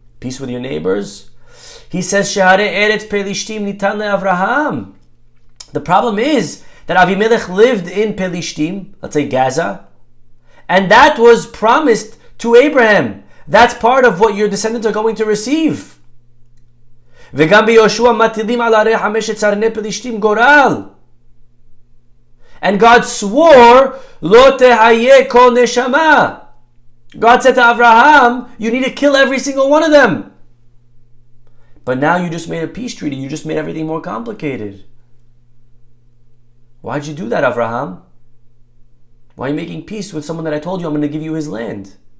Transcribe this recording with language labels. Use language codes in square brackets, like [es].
[en] Peace with your neighbors? He says, [he] Shehare eretz Pelishtim nitan le'Avraham. [en] The problem is that Avimelech lived in Pelishtim, let's say Gaza, and that was promised to Abraham. That's part of what your descendants are going to receive. [he] וגם ביהושע מטילים על ערי 5 צרני פלישתים גורל. [en] And God swore, [he] לא תהיה כל נשמה. [en] God said to Abraham, you need to kill every single one of them. But now you just made a peace treaty. You just made everything more complicated. Why'd you do that, Abraham? Why are you making peace with someone that I told you I'm going to give you his land?